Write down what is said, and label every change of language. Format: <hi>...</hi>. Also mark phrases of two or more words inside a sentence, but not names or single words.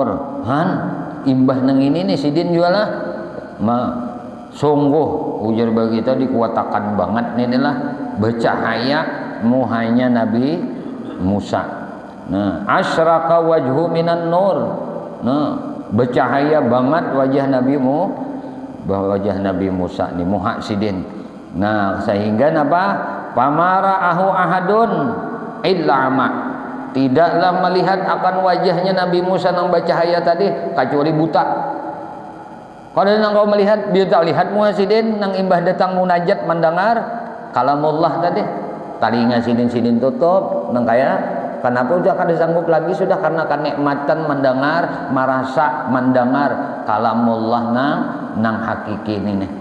<bjn>Imbah nang ini nih sidin jualah sungguh ujar bagi kita dikuatakan banget nih lah bercahaya muhanya Nabi Musa.</bjn> <ar>Asyraka wajhu minan nur.</ar> <bjn>Bercahaya banget wajah Nabi Musa nih muha sidin. Sehingga napa</bjn> <ar>pamara'ahu ahadun illa ma,</ar> <bjn>tidaklah melihat akan wajahnya Nabi Musa yang bercahaya tadi kecuali buta. Kalau nang kau melihat dia tak lihat muhasidin nang imbah datang munajat mendengar kalamullah tadi talinga sidin tutup nang kaya kenapa udah kada sanggup lagi sudah karena kenikmatan mendengar merasa mendengar kalamullah nang hakiki ini nih.</bjn>